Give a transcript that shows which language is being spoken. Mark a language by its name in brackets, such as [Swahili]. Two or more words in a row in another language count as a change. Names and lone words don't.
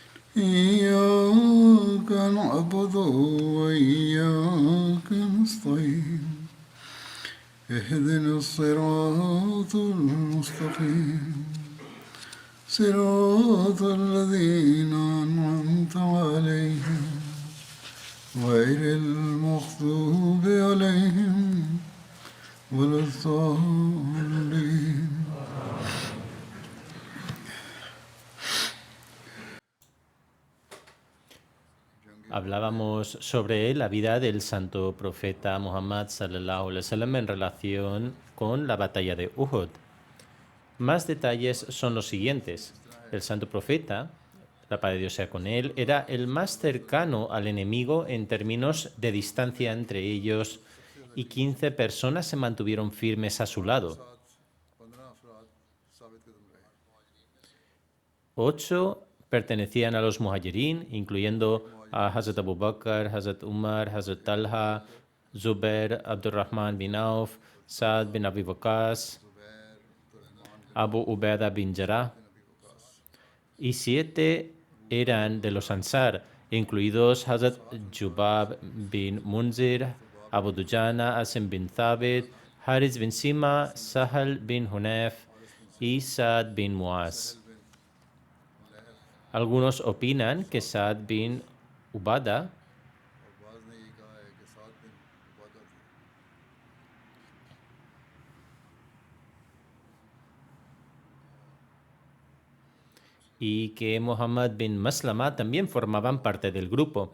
[Arabic] إياك نعبد وإياك نستعين اهدنا الصراط المستقيم صراط الذين أنعمت عليهم غير المغضوب عليهم ولا الضالين. [Spanish] Hablábamos sobre la vida del santo profeta Muhammad [Arabic] صلى الله عليه وسلم [Spanish] en relación con la batalla de Uhud. Más detalles son los siguientes. El santo profeta, la paz de Dios sea con él, era el más cercano al enemigo en términos de distancia entre ellos y 15 personas se mantuvieron firmes a su lado. 8 pertenecían a los muhajirin, incluyendo a Hazrat Abu Bakr, Hazrat Umar, Hazrat Talha, Zubair, Abdurrahman bin Auf, Saad bin Abi Waqqas, Abu Ubaidah bin Jarrah, y 7 eran de los Ansar, incluidos Hazrat Jubab bin Munzir, Abu Dujana, Asim bin Thabit, Haris bin Sima, Sahal bin Hunayf y Saad bin Muaz. Algunos opinan que Saad bin Ubada y que Muhammad bin Maslama también formaban parte del grupo.